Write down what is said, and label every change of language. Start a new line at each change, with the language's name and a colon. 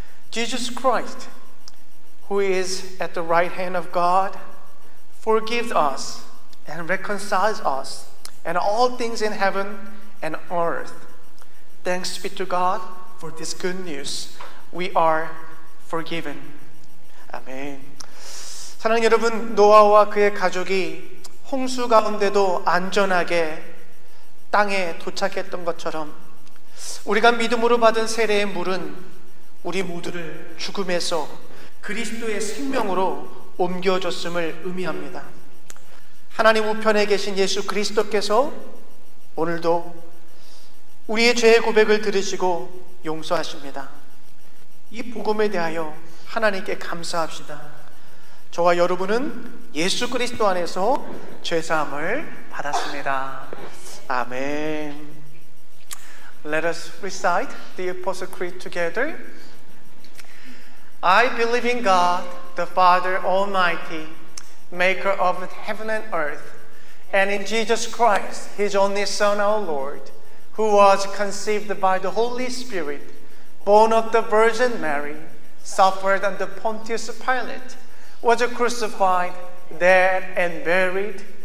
English: Jesus Christ, who is at the right hand of God, forgives us and reconciles us and all things in heaven and earth. Thanks be to God for this good news. We are forgiven. 아멘.
Korean: 사랑하는 여러분, 노아와 그의 가족이 홍수 가운데도 안전하게 땅에 도착했던 것처럼 우리가 믿음으로 받은 세례의 물은 우리 모두를 죽음에서 그리스도의 생명으로 옮겨줬음을 의미합니다. 하나님 우편에 계신 예수 그리스도께서 오늘도 우리의 죄의 고백을 들으시고 용서하십니다. 이 복음에 대하여 하나님께 감사합시다. 저와 여러분은 예수 그리스도 안에서 죄사함을 받았습니다. 아멘.
English: Let us recite the Apostle Creed together. I believe in God, the Father Almighty, maker of heaven and earth, and in Jesus Christ, His only Son, our Lord, who was conceived by the Holy Spirit, born of the Virgin Mary, suffered under Pontius Pilate, was crucified, dead, and buried.